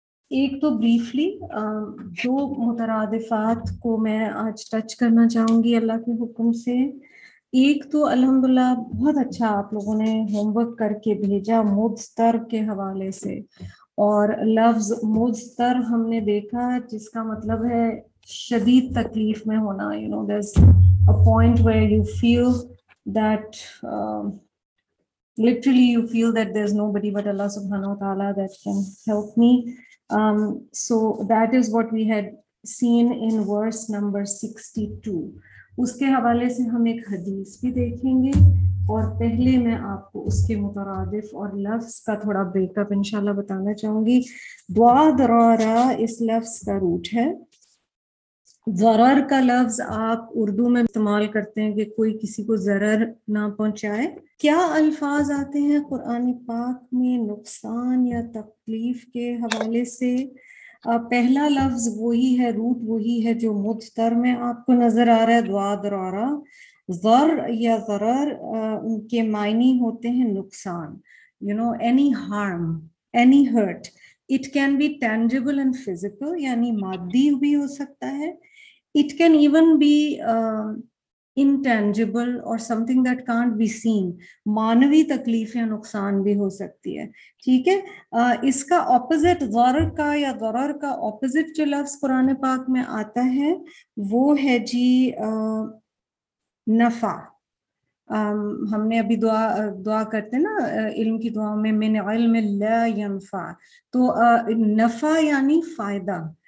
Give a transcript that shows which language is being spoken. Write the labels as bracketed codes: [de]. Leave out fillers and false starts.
[ur] ایک تو بریفلی دو مترادفات کو میں آج ٹچ کرنا چاہوں گی اللہ کے حکم سے. ایک تو الحمدللہ بہت اچھا آپ لوگوں نے ہوم ورک کر کے بھیجا مضطر کے حوالے سے، اور لفظ مضطر ہم نے دیکھا جس کا مطلب ہے شدید تکلیف میں ہونا. [en] there's a point where you feel that literally you feel that there's nobody but Allah subhanahu wa ta'ala that can help me. So that is what we had seen in verse number 62. [ur] اس کے حوالے سے ہم ایک حدیث بھی دیکھیں گے، اور پہلے میں آپ کو اس کے مترادف اور لفظ کا تھوڑا بریک اپ انشاءاللہ بتانا چاہوں گی. دعا درارا اس لفظ کا روٹ ہے. ضرر کا لفظ آپ اردو میں استعمال کرتے ہیں کہ کوئی کسی کو ضرر نہ پہنچائے. کیا الفاظ آتے ہیں قرآن پاک میں نقصان یا تکلیف کے حوالے سے؟ پہلا لفظ وہی ہے، روٹ وہی ہے جو مضطر میں آپ کو نظر آ رہا ہے، دعا درارا. ضر یا ضرر ان کے معنی ہوتے ہیں نقصان، [en] any harm, any hurt. It can be tangible and physical، [ur] یعنی مادی بھی ہو سکتا ہے. [en] It can even be intangible or something that can't be seen. [ur] مانوی تکلیف یا نقصان بھی ہو سکتی ہے. ٹھیک ہے، اس کا اپوزٹ ضرر کا یا ضرر کا اپوزٹ جو لفظ قرآن پاک میں آتا ہے وہ ہے جی نفع. ہم نے ابھی دعا کرتے نا علم کی دعا میں [ar] من علم لا ينفع، [ur] تو نفع یعنی فائدہ.